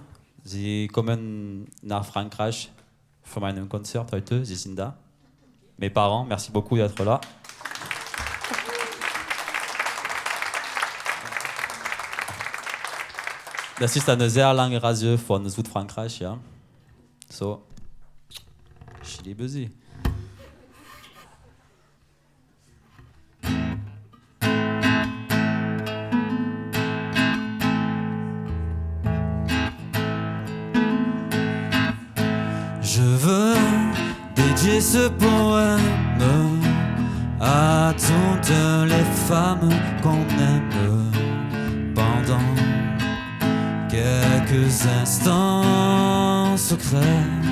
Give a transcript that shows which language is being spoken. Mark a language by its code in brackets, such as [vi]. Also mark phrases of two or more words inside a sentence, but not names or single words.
[de] Sie kommen nach Frankreich für mein Konzert heute. Sie sind da. [fr] Mes parents, merci beaucoup d'être là. [de] Das ist eine sehr lange Reise von Südfrankreich, ja. So, ich liebe sie. [fr] Je veux dédier ce poème à toutes les femmes qu'on aime pendant quelques instants secrets,